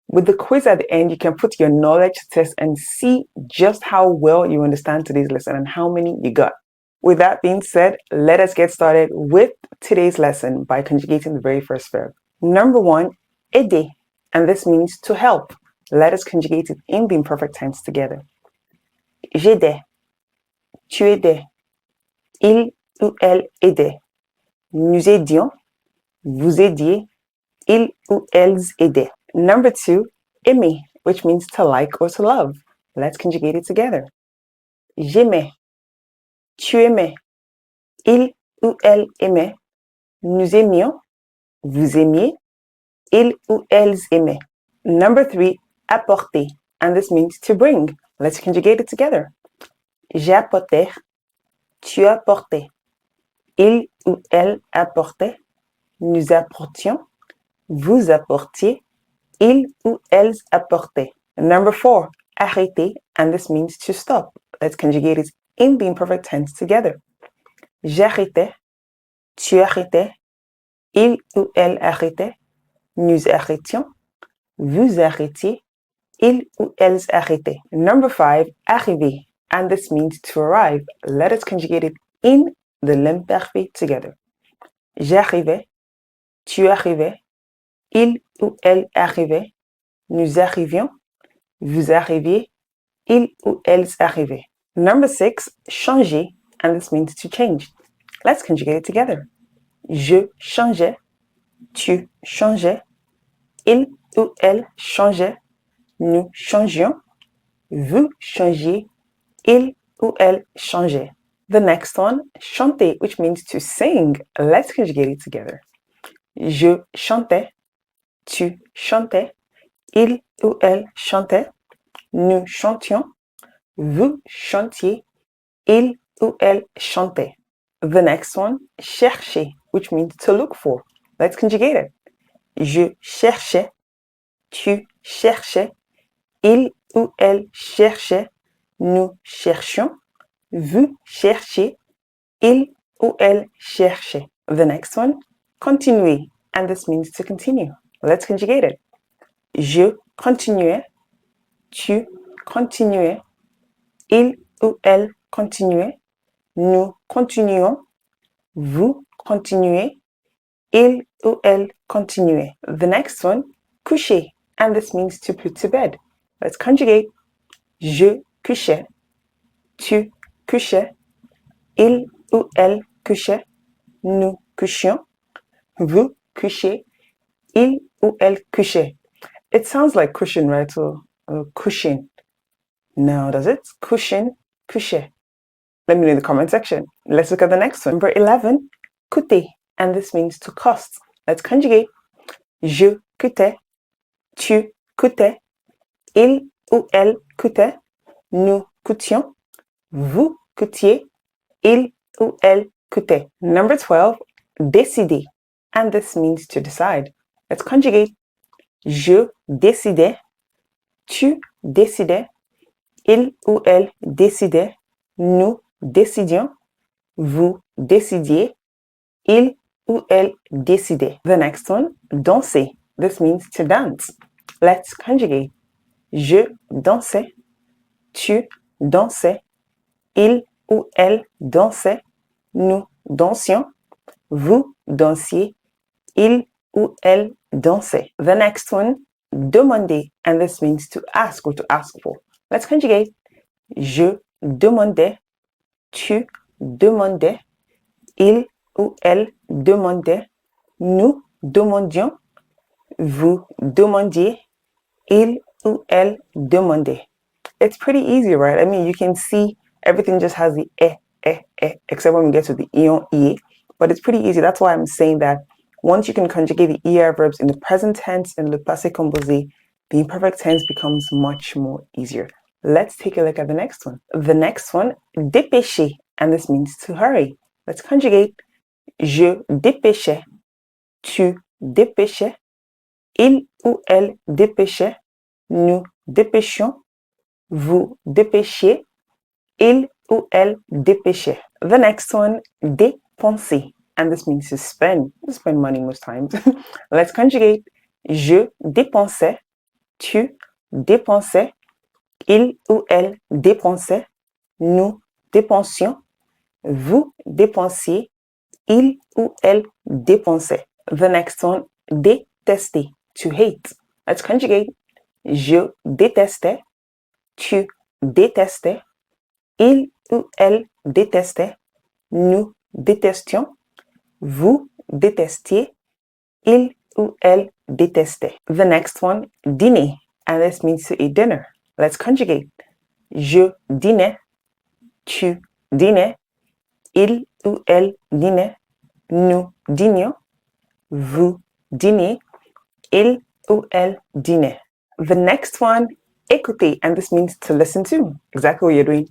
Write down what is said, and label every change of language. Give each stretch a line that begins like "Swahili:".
English: With the quiz at the end, you can put your knowledge test and see just how well you understand today's lesson and how many you got. With that being said, let us get started with today's lesson by conjugating the very first verb. Number one, aider, and this means to help. Let us conjugate it in the imperfect tense together.
French: J'aidais, tu aidais, il ou elle aidait, nous aidions, vous aidiez, ils ou elles aidaient.
English: Number two, aimer, which means to like or to love. Let's conjugate it together.
French: J'aimais, tu aimais, il ou elle aimait, nous aimions, vous aimiez, ils ou elles aimaient.
English: Number three, apporter, and this means to bring. Let's conjugate it together.
French: J'apportais, tu apportais, il ou elle apportait, nous apportions, vous apportiez, ils ou elles apportaient.
English: Number four, arrêter, and this means to stop. Let's conjugate it in the imperfect tense together.
French: J'arrêtais, tu arrêtais, il ou elle arrêtait, nous arrêtions, vous arrêtiez, ils ou elles arrêtaient.
English: Number 5, arriver. And this means to arrive. Let us conjugate it in the l'imperfect together.
French: J'arrivais, tu arrivais, il ou elle arrivait, nous arrivions, vous arriviez, ils ou elles arrivaient.
English: Number 6, changer, and this means to change. Let's conjugate it together.
French: Je changeais, tu changeais, il ou elle changeait, nous changions, vous changiez, il ou elle changeait.
English: The next one, chanter, which means to sing. Let's conjugate it together.
French: Je chantais, tu chantais, il ou elle chantait, nous chantions, vous chantiez, il ou elle chantait.
English: The next one, chercher, which means to look for. Let's conjugate it.
French: Je cherchais, tu cherchais, il ou elle cherchait, nous cherchions, vous cherchiez, il ou elle cherchait.
English: The next one, continuer, and this means to continue. Let's conjugate it.
French: Je continuais, tu continuais, il ou elle continuait, nous continuons, vous continuez, il ou elle continuait.
English: The next one, coucher, and this means to put to bed. Let's conjugate.
French: Je couchais, tu couchais, il ou elle couchait, nous couchions, vous couchez, il ou elle couchait.
English: It sounds like cushion, right? So, cushion. No, does it? Cushion, coucher. Let me know in the comment section. Let's look at the next one. Number 11, coûter, and this means to cost. Let's conjugate.
French: Je coûtais, tu coûtais, il ou elle coûtait, nous coûtions, vous coûtiez, il ou elle coûtait.
English: Number 12, décider, and this means to decide. Let's conjugate.
French: Je décidais, tu décidais, il ou elle décidait, nous décidions, vous décidiez, il ou elle décidait.
English: The next one, danser. This means to dance. Let's conjugate.
French: Je dansais, tu dansais, il ou elle dansait, nous dansions, vous dansiez, il ou elle dansait.
English: The next one, demander, and this means to ask or to ask for. Let's conjugate.
French: Je demandais, tu demandais, il ou elle demandait, nous demandions, vous demandiez, il ou elle demandait.
English: It's pretty easy, right? I mean, you can see everything just has the except when we get to the ion, ie. But it's pretty easy. That's why I'm saying that once you can conjugate the ER verbs in the present tense and le passé composé, the imperfect tense becomes much more easier. Let's take a look at the next one. The next one, dépêcher, and this means to hurry. Let's conjugate.
French: Je dépêchais, tu dépêchais, il ou elle dépêchait, nous dépêchions, vous dépêchiez, il ou elle dépêchait.
English: The next one, dépenser, and this means to spend. You spend money most times. Let's conjugate.
French: Je dépensais, tu dépensais, il ou elle dépensait, nous dépensions, vous dépensiez, il ou elle dépensait.
English: The next one, détester, to hate. Let's conjugate.
French: Je détestais, tu détestais, il ou elle détestait, nous détestions, vous détestiez, il ou elle détestait.
English: The next one, dîner, and this means to eat dinner. Let's conjugate.
French: Je dînais, tu dînais, il ou elle dînait, nous dînions, vous dîniez, il ou elle dînait.
English: The next one, écouter, and this means to listen to. Exactly what you're doing.